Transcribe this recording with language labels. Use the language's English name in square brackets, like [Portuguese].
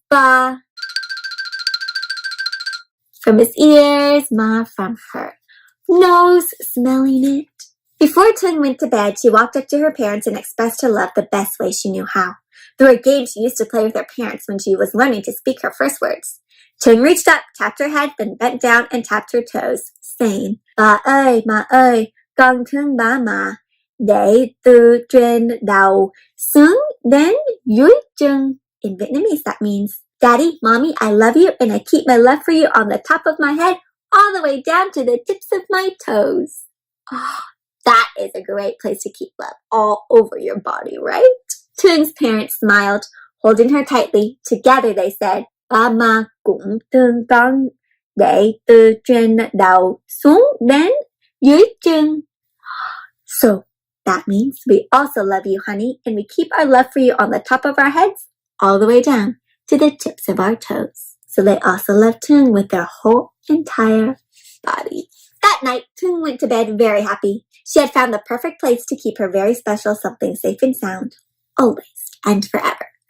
[English] Ba from his ears. Ma from her nose, smelling it. Before Thuong went to bed, she walked up to her parents and expressed her love the best way she knew how, through a game she used to play with her parents when she was learning to speak her first words. Thuong reached up, tapped her head, then bent down and tapped her toes, saying, [Vietnamese] Ba ơi, ma ơi, con thương ba mà, để từ trên đầu xuống đến dưới chân. [English] In Vietnamese, that means, Daddy, Mommy, I love you, and I keep my love for you on the top of my head, all the way down to the tips of my toes. That is a great place to keep love all over your body, right? Thuong's parents smiled, holding her tightly. Together they said, [Vietnamese] Ba ma cũng thương con, để từ trên đầu xuống đến dưới chân. [English] So that means we also love you, honey, and we keep our love for you on the top of our heads, all the way down to the tips of our toes. So they also loved Thuong with their whole entire body. That night, Thuong went to bed very happy. She had found the perfect place to keep her very special something safe and sound, always and forever.